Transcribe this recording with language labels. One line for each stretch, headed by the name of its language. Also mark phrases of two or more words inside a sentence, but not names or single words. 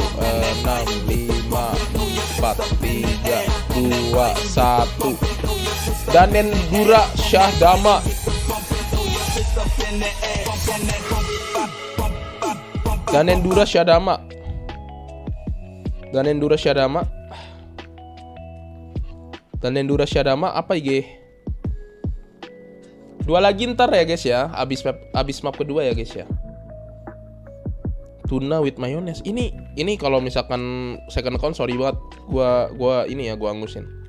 Indonesian: 4 3 2 1. Danen Dura Syahdama. Danen Dura Syahdama. Danen Dura Syahdama. Danen Dura Syahdama apa IG? Dua lagi ntar ya guys ya, abis map kedua ya guys ya.
English: Tuna with mayonnaise.
Indonesian: Ini kalau misalkan
English: second account sorry
Indonesian: banget, gua ini ya gua angusin.